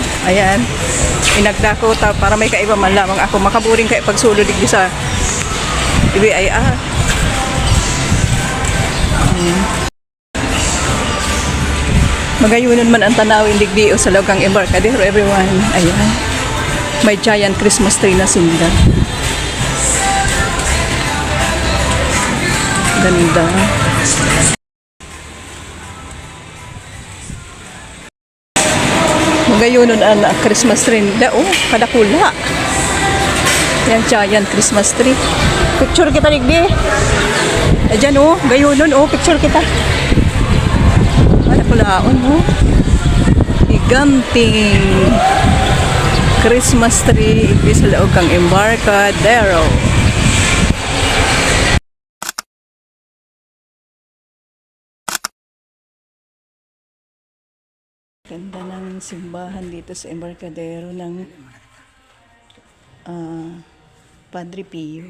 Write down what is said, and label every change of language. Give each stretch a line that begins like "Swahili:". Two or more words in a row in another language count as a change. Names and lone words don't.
Bikol: Ayan, inagdako ta para may kaiba man lamang ako makaburing kay pagsulod digdi sa BIR. Magayunon man ang tanawin digdi o sa Laugang Embarcadero everyone. Ayan, may
English: giant Christmas tree
Bikol: na sinda. Ganda. Magayunon ang
English: Christmas tree
Bikol: nila. Oh, kadakula.
English: Yan, giant Christmas tree.
Bikol: Picture kita digdi. Ayan oh, gayunon oh, picture kita. Kadakulaon oh. Giganting
English: Christmas tree
Bikol: igdi sa Laugang Embarcadero.
Filipino: Ganda ng simbahan dito sa Embarcadero ng Padre Pio.